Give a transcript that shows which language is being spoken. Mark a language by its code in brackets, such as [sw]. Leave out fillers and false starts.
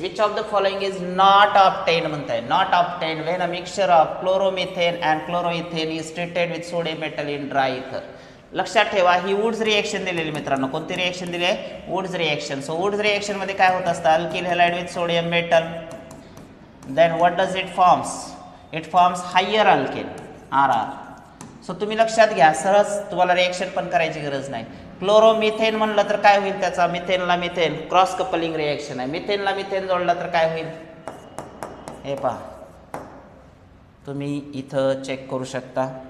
[en] Which of the following is not obtained म्हणताय. Not obtained when a mixture of chloromethane and chloroethane is treated with sodium metal in dry ether. [mr] लक्षात ठेवा ही Wurtz reaction दिलेली मित्रांनो. कोणती reaction दिली आहे? Wurtz reaction. So Wurtz reaction मध्ये काय होत असतं alkyl halide with sodium metal. [en] Then what does it forms? It forms higher alkane RR. [mr] So तुम्ही लक्षात घ्या सहज तुम्हाला रिएक्शन पण करायची गरज नाही. क्लोरोमिथेन म्हणलं तर काय होईल त्याचा, मिथेनला मिथेन क्रॉस कपलिंग रिएक्शन आहे. मिथेनला मिथेन जोडला तर काय होईल हे पहा तुम्ही इथं चेक करू शकता.